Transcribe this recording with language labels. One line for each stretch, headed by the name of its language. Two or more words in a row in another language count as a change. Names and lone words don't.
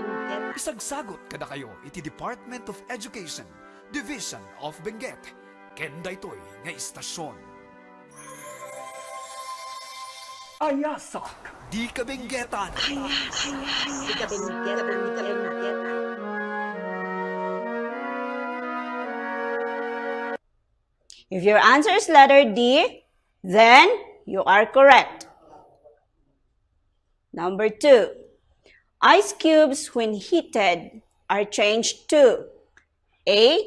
Iloko: Isagsagot kada kayo iti Department of Education, Division of Benguet, ken daytoy nga istasyon. Ayasak Di Kabenguetan. Di Kabenguetan.
English: If your answer is letter D, then you are correct. Number 2. Ice cubes, when heated, are changed to A.